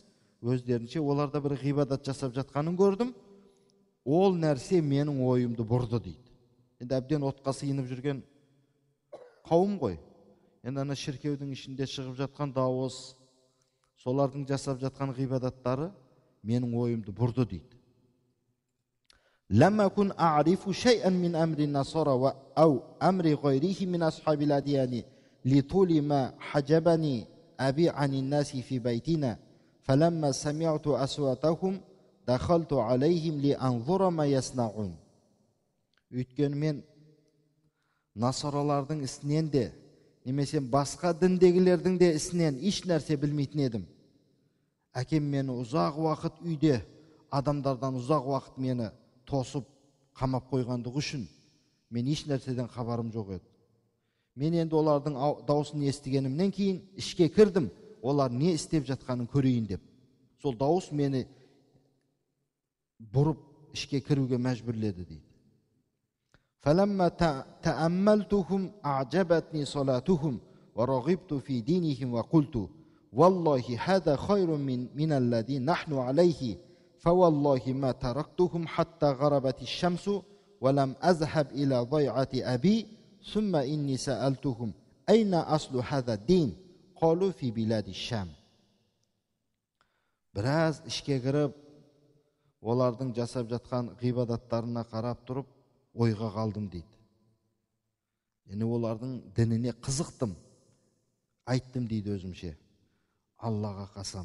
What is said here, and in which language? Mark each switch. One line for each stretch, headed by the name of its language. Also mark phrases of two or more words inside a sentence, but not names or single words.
Kazakh: Өздерінше оларда бір ғибадат жасап жатқанын көрдім. Ол нәрсе менің ойымды бұрды дейді. Енді әбден отқа сыйынып жүрген қауым ғой. Енді ана шіркеудің ішінде шығып жатқан дауыс, солардың жасап жатқан ғибадаттары менің ойымды бұрды дейді.
Arabic: لم أكن أعرف شيئا من أمر النصارى أو أمر غيره من أصحاب الأديان لطول ما حجبني أبي عن الناس في بيتنا فلما سمعت أصواتهم دخلت عليهم لأنظر ما يصنعون.
Kazakh: Өйткені мен насаралардың ісінен де, немесе басқа діндегілердің де ісінен еш нәрсе білмейтін едім. Әкем мені ұзақ уақыт үйде, адамдардан ұзақ уақыт мені тосып, қамап қойғандығы үшін мен еш нәрседен хабарым жоқ еді. Мен енді олардың дауысын естігенімнен кейін ішке кірдім, олар не істеп жатқанын көрейін деп. Сол дауыс мені бұрып ішке кіруге мәжбүрледі дейді.
Arabic: فَلَمَّا تَأَمَّلْتُهُمْ أَعْجَبَتْنِي صَلَاتُهُمْ وَرَغِبْتُ فِي دِينِهِمْ وَقُلْتُ وَاللَّهِ هَذَا خَيْرٌ مِنَ الَّذِي نَحْنُ عَلَيْهِ فوالله ما تركتهم حتى غربت الشمس ولم أذهب إلى ضيعة أبي ثم إني سألتهم أين أصل هذا الدين قالوا في بلاد الشام.
Kazakh: Біраз ішке кіріп, олардың жасап жатқан ғибадаттарына қарап тұрып, ойға қалдым дейді. Yani олардың дініне қызықтым. Айттым дейді өзімше. Аллаға қасам.